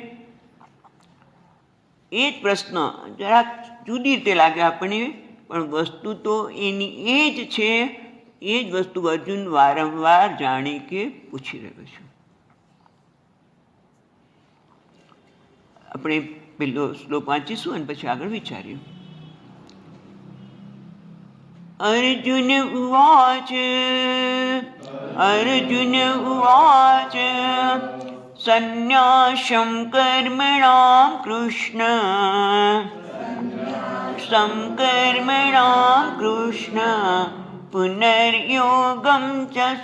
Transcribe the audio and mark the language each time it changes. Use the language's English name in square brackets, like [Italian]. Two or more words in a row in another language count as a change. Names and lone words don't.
[Gujarati] એ જ પ્રશ્ન જરાક જુદી રીતે લાગે આપણને, પણ વસ્તુ તો એની એ જ છે। એ જ વસ્તુ અર્જુન વારંવાર જાણે કે પૂછી રહ્યો છે। આપણે પેલો શ્લોક વાંચીશું અને પછી આગળ વિચાર્યું। [Sanskrit] अर्जुन उवाच अर्जुन उवाच सन्न्यासं कर्मणां कृष्ण पुनर्योगं च